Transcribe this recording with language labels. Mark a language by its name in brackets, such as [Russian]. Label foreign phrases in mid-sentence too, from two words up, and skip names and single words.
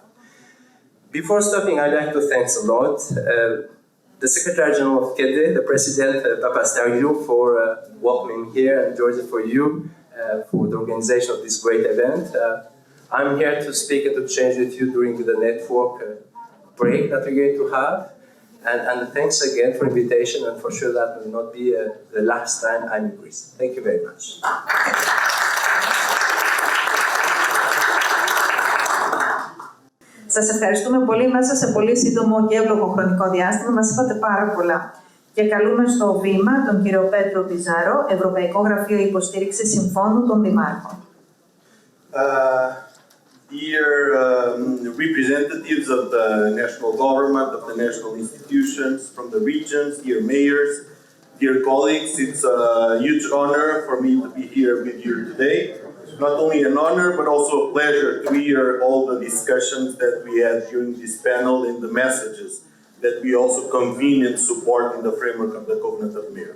[English] Before stopping, I'd like to thank a lot the Secretary General of KEDE, the President, Papasteriou, for welcoming me here, and Georgia for you, for the organization of this great event. I'm here to speak and to change with you during the network break that we're going to have. And thanks again for the invitation, and for sure that will not be the last time I'm in Greece. Thank you very much. [Greek] Σας ευχαριστούμε πολύ. Μέσα σε πολύ σύντομο και εύλογο χρονικό διάστημα μας είπατε πάρα πολλά. Και καλούμε στο βήμα τον κύριο Pedro Bizzaro, Ευρωπαϊκό Γραφείο Υποστήριξης Συμφώνου των Δημάρχων. [English] Dear representatives of the national government, of the national institutions, from the regions, dear mayors, dear colleagues, it's a huge honor for me to be here with you today. Not only an honor, but also a pleasure to hear all the discussions that we had during this panel and the messages that we also convene and support in the framework of the Covenant of Mayors.